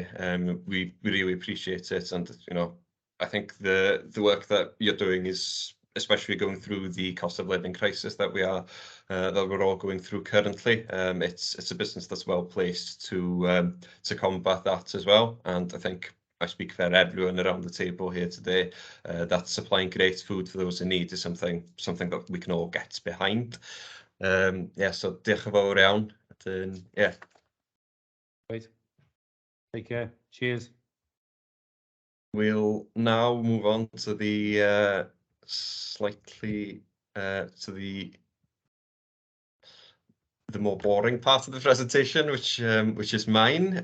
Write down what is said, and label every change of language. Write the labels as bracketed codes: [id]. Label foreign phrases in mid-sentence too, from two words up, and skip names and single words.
[en] We really appreciate it, and you know, I think the work that you're doing is, especially going through the cost of living crisis that we're all going through currently. It's a business that's well placed to combat that as well, and I think I speak for everyone around the table here today that supplying great food for those in need is something that we can all get behind. Yeah, so [cy] diolch yn fawr iawn. [en] Yeah. Great. Take care. Cheers. We'll now move on to the the more boring part of the presentation, which is mine.